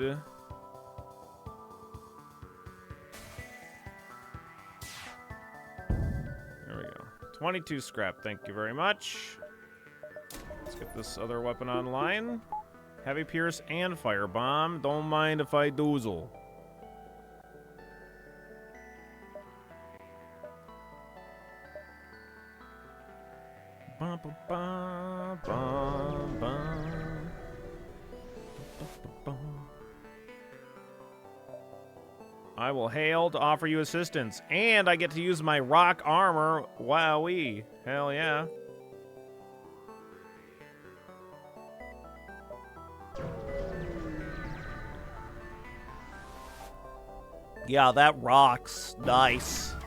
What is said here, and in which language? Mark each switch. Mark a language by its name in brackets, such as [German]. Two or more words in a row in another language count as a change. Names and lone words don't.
[English] There we go. 22 scrap. Thank you very much. Let's get this other weapon online. Heavy Pierce and Firebomb. Don't mind if I doozle. Ba, ba, ba, ba, ba. I will hail to offer you assistance. And I get to use my rock armor. Wowee. Hell yeah. Yeah, that rocks. Nice.